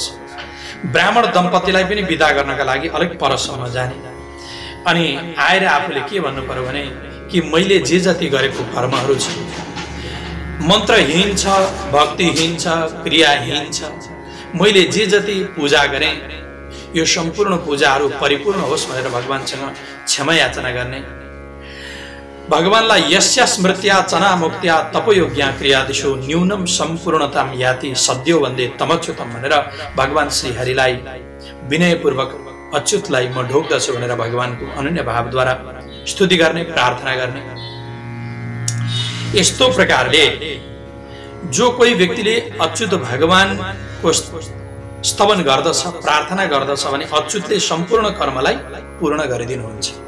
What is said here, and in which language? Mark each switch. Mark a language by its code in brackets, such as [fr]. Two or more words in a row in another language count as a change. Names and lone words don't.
[ne] ब्राह्मण दम्पतिलाई पनि बिदा गर्नका लागि अलिक परसम्म जाने अनि आएर आफूले के भन्नु पर्यो भने कि मैले जे जति गरेको कर्महरू छ, मन्त्रहीन छ, भक्तिहीन छ, क्रियाहीन छ, मैले जे जति पूजा गरेँ यो सम्पूर्ण पूजाहरू परिपूर्ण होस् भनेर भगवानसँग क्षमा याचना गर्ने। भगवानलाई [sa] यस्या स्मृत्या चना मुक्त्या तपयोग्या क्रियादिषु न्यूनम सम्पूर्णताम याति सद्यो वन्दे तमच्युतम [ne] भनेर भगवान श्री हरिलाई विनयपूर्वक अच्युतलाई म ढोक्दछु भनेर भगवानको अनन्य भावद्वारा स्तुति गर्ने, प्रार्थना गर्ने। यस्तो प्रकारले जो कोही व्यक्तिले अच्युत भगवानको स्तवन गर्दछ, प्रार्थना गर्दछ भने अच्युतले सम्पूर्ण कर्मलाई पूर्ण गरिदिनुहुन्छ।